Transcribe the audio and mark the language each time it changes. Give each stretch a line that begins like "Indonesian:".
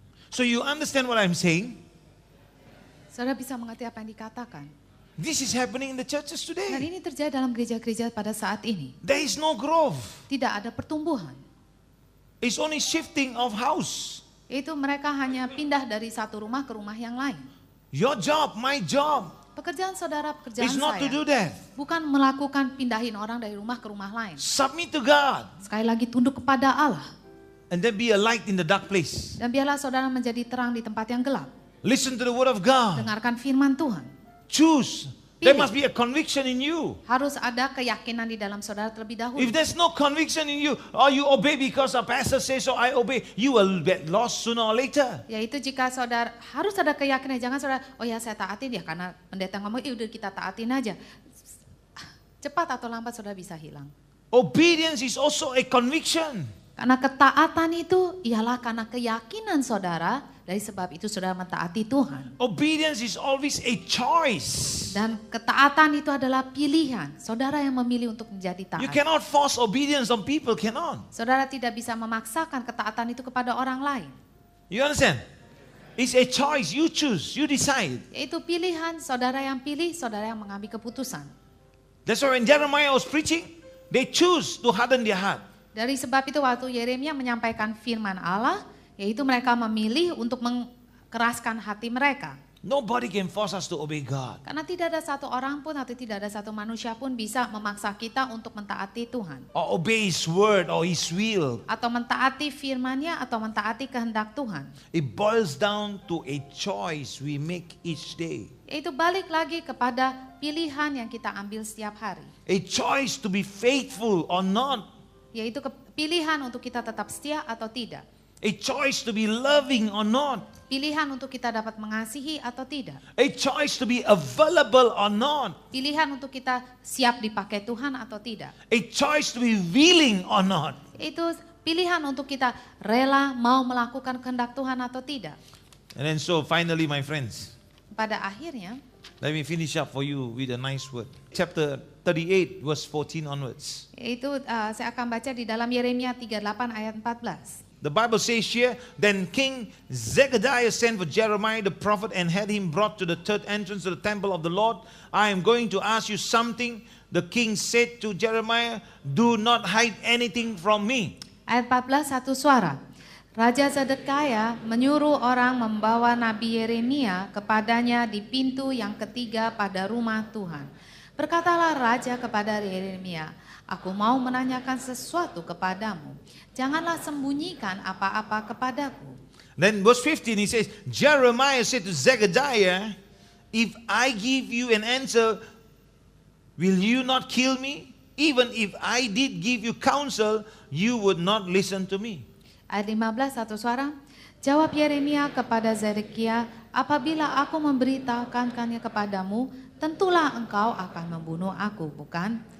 English: So you understand what I'm saying?
Indonesian: Saudara bisa mengerti apa yang dikatakan.
English: This is happening in the churches
Indonesian: Dan
English: today.
Indonesian: ini terjadi dalam gereja-gereja pada saat ini.
English: There is no growth.
Indonesian: Tidak ada pertumbuhan.
English: It's only shifting of house.
Indonesian: Itu mereka hanya pindah dari satu rumah ke rumah yang lain.
English: Your job, my job,
Indonesian: Pekerjaan saudara, pekerjaan
English: is not to do
Indonesian: saya.
English: that.
Indonesian: Bukan melakukan pindahin orang dari rumah ke rumah lain.
English: Submit to God
Indonesian: Sekali lagi tunduk kepada Allah.
English: and then be a light in the dark place.
Indonesian: Dan biarlah saudara menjadi terang di tempat yang gelap.
English: Listen to the word of God.
Indonesian: Dengarkan firman Tuhan.
English: Choose. There
Indonesian: Pilih.
English: must be a conviction in you.
Indonesian: Harus ada keyakinan di dalam saudara terlebih dahulu.
English: If there's no conviction in you, or you obey because a pastor says so, I obey, you will get lost sooner or later.
Indonesian: Yaitu jika saudara harus ada keyakinan, jangan saudara, oh ya saya taatin ya karena pendeta ngomong, udah kita taatin aja. Cepat atau lambat saudara bisa hilang.
English: Obedience is also a conviction.
Indonesian: Karena ketaatan itu ialah karena keyakinan saudara, dari sebab itu saudara mentaati Tuhan.
English: Obedience is always a choice.
Indonesian: Dan ketaatan itu adalah pilihan. Saudara yang memilih untuk menjadi taat.
English: You cannot force obedience on people, cannot.
Indonesian: Saudara tidak bisa memaksakan ketaatan itu kepada orang lain.
English: You understand? It's a choice, you choose, you decide.
Indonesian: Yaitu pilihan, saudara yang pilih, saudara yang mengambil keputusan.
English: That's why when Jeremiah was preaching, they choose to harden their heart.
Indonesian: Dari sebab itu waktu Yeremia menyampaikan firman Allah, yaitu mereka memilih untuk mengeraskan hati mereka.
English: Nobody can force us to obey God.
Indonesian: Karena tidak ada satu orang pun atau tidak ada satu manusia pun bisa memaksa kita untuk mentaati Tuhan.
English: Or obey His word or His will.
Indonesian: Atau mentaati firman-Nya atau mentaati kehendak Tuhan.
English: It boils down to a choice we make each day.
Indonesian: Yaitu balik lagi kepada pilihan yang kita ambil setiap hari.
English: A choice to be faithful or not.
Indonesian: Yaitu pilihan untuk kita tetap setia atau tidak.
English: A choice to be loving or not.
Indonesian: Pilihan untuk kita dapat mengasihi atau tidak.
English: A choice to be available or not.
Indonesian: Pilihan untuk kita siap dipakai Tuhan atau tidak.
English: A choice to be willing or not.
Indonesian: Itu pilihan untuk kita rela mau melakukan kehendak Tuhan atau tidak.
English: And then so finally my friends,
Indonesian: Pada akhirnya,
English: let me finish up for you with a nice word. Chapter 38 verse 14 onwards.
Indonesian: itu saya akan baca di dalam Yeremia 38 ayat 14.
English: The Bible says here, then King Zechariah sent for Jeremiah the prophet and had him brought to the third entrance to the temple of the Lord. I am going to ask you something. The king said to Jeremiah, do not hide anything from me.
Indonesian: Ayat 14 satu suara. Raja Zedekiah menyuruh orang membawa Nabi Yeremia kepadanya di pintu yang ketiga pada rumah Tuhan. Berkatalah raja kepada Yeremia, aku mau menanyakan sesuatu kepadamu. Janganlah sembunyikan apa-apa kepadaku.
English: Then verse 15 he says, Jeremiah said to Zechariah, if I give you an answer, will you not kill me? Even if I did give you counsel, you would not listen to me.
Indonesian: Ayat 15 satu suara. Jawab Yeremia kepada Zedekiah, apabila aku memberitahukannya kepadamu, tentulah engkau akan membunuh aku, bukan?